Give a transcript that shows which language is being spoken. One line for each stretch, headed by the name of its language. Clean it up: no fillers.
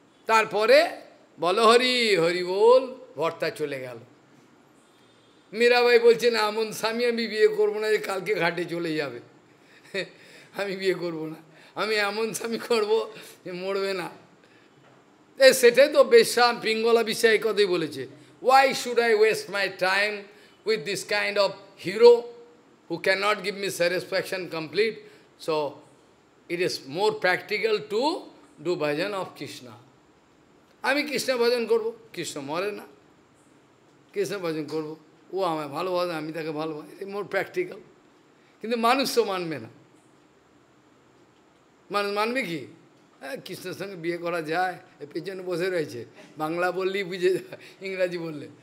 Bangla: তারপরে বলো হরি হরি বল, ভর্তা চলে গেল। মীরাবাই বলছে না, এমন স্বামী আমি বিয়ে করবো না যে কালকে ঘাটে চলে যাবে, আমি বিয়ে করব না, আমি এমন স্বামী করবো যে মরবে না। সেটাই তো বেশ্যা পিঙ্গলা বিশ্বাস এই কথাই বলেছে,
English: why should I waste my time with this kind of hero who cannot give me satisfaction complete? So it is more practical to do bhajan of Krishna.
Bangla: আমি কৃষ্ণ ভজন করব, কৃষ্ণ মরে না, কৃষ্ণ ভজন করব, ও আমায় ভালোবাসে, আমি তাকে ভালোবাসি,
English: More practical.
Bangla: কিন্তু মানুষ তো মানবে না। মানুষ মানবে কি? হ্যাঁ, কৃষ্ণের সঙ্গে বিয়ে করা যায়, পেছনে বসে রয়েছে, বাংলা বললেই বুঝে যায়, ইংরাজি বললে।